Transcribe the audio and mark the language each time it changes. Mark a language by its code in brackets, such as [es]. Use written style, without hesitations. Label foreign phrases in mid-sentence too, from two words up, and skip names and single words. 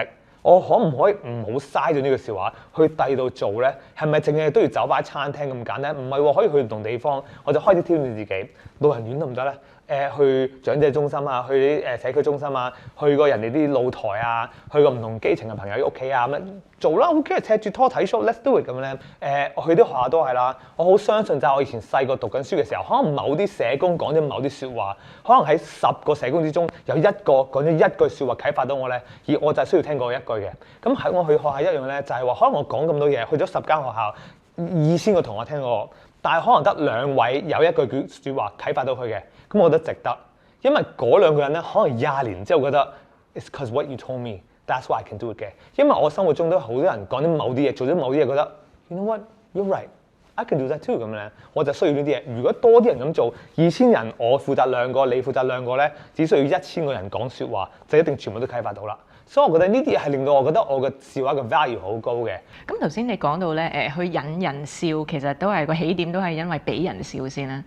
[yue] 我可唔可以唔好嘥咗呢個笑話去第二度做咧？係咪淨係都要酒吧餐廳咁簡單？唔係喎，可以去唔同地方。我就開始挑戰自己，老人院得唔得咧？去長者中心啊，去啲社區中心啊，去過人哋啲露台啊，去過唔同基層嘅朋友屋企啊咁樣做啦。OK， 踢住拖睇 show， [en] let's do it [yue] 咁咧。我去啲學校都係啦。我好相信就係我以前細個讀緊書嘅時候，可能某啲社工講咗某啲説話，可能喺10個社工之中有1個講咗1句説話啟發到我咧，而我就係需要聽過1句嘅。咁喺我去學校一樣咧，就係話可能我講咁多嘢，去咗10間學校，2000個同學聽過，但係可能得2位有1句説話啟發到佢嘅。咁我覺得值得，因為嗰2個人咧，可能20年之後覺得 [en] It's because what you told me, that's why I can do it [yue] 嘅。因為我生活中都好多人講咗某啲嘢，做咗某啲嘢，覺得 [en] You know what, you're right, I can do that too [yue] 咁咧，我就需要呢啲嘢。如果多啲人咁做，2000人我負責2個，你負責2個咧，只需要1000個人講説話，就一定全部都啟發到啦。所以我覺得呢啲嘢係令到我覺得我嘅笑話嘅 value 好高嘅。咁頭先你講到咧，去引人笑，其實都係個起點，都係因為俾人笑先啦。